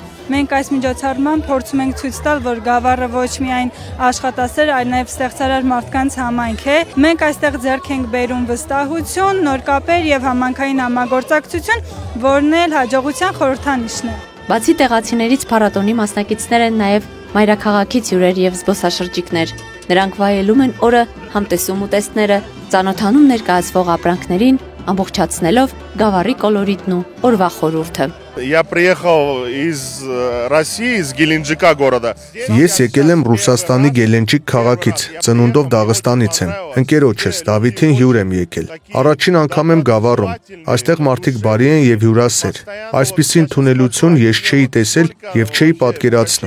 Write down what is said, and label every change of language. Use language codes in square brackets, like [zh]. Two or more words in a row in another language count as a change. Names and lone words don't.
[hy] Մենք այս միջոցառման փորձում ենք ցույց տալ, որ Գավառը ոչ միայն աշխատասեր, այլ նաև ստեղծարար մարդկանց համայնք է։ Մենք այստեղ ձեռք ենք բերում վստահություն, նոր կապեր եւ համանքային համագործակցություն, որն էլ հաջողության խորհրդանիշն է։ Բացի տեղացիներից փառատոնի մասնակիցներ են նաև մայրաքաղաքից հյուրեր եւ զբոսաշրջիկներ։ Նրանք վայելում են օրը, համտեսում ուտեստները, ծանոթանում ներկայացվող ապրանքներին, ամբողջացնելով Գավառի կոլորիտն ու օրվա խորհուրդը։ [ru] Я приехал из России, из Геленджика города. [hy] Ես եկել եմ Ռուսաստանի Գելենջիկ քաղաքից, ծնունդով Դաղստանից եմ։ Ընկերոջս Դավիթին հյուր եմ եկել։ Առաջին անգամ եմ Գավառում։ Այստեղ մարդիկ բարի են եւ հյուրասեր։ Այսպիսի ընդունելություն ես չէի տեսել եւ չէի պատկերացնում։